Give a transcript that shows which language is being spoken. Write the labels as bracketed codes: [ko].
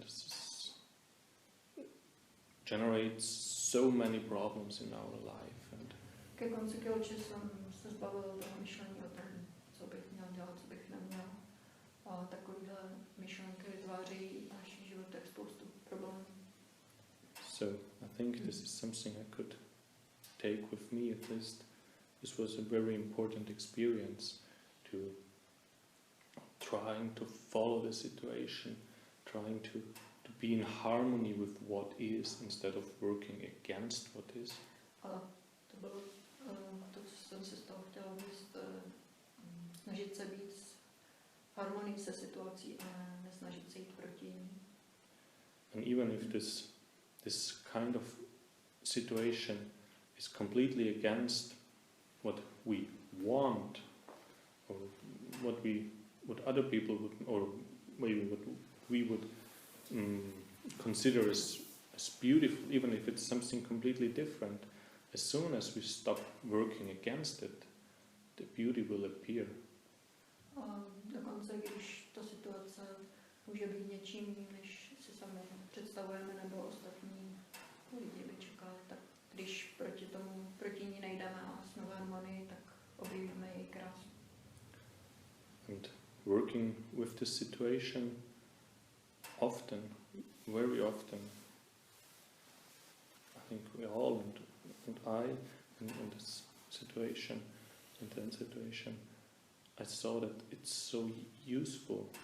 [en] This generates so many problems in our life. And [cs] ke konci kilče jsem se zbavil toho myšlení o tom, co bych měl dělat, co bych neměl. A takovýhle myšlenky vytváří v našich životech spoustu problémů. [en] So I think this is something I could take with me at least. This was a very important experience to trying to follow the situation, trying to be in harmony with what is instead of working against what is. [cs] Ale to bylo to, co jsem si z toho chtěla říct, snažit se být v harmonii se situací a nesnažit se jít proti ní. [en] And even if this kind of situation is completely against what we want, or what other people would, or maybe what we would consider as beautiful, even if it's something completely different, as soon as we stop working against it, the beauty will appear. [cs] Dokonce, když ta situace může být něčím jiným, než si sami představujeme, nebo ostatní lidi by čekali, tak když proti ní nejdeme a jsme v harmonii, tak objevíme její krásu. [en] And working with the situation often, very often, I think we all, and I, in this situation, in that situation, I saw that it's so useful.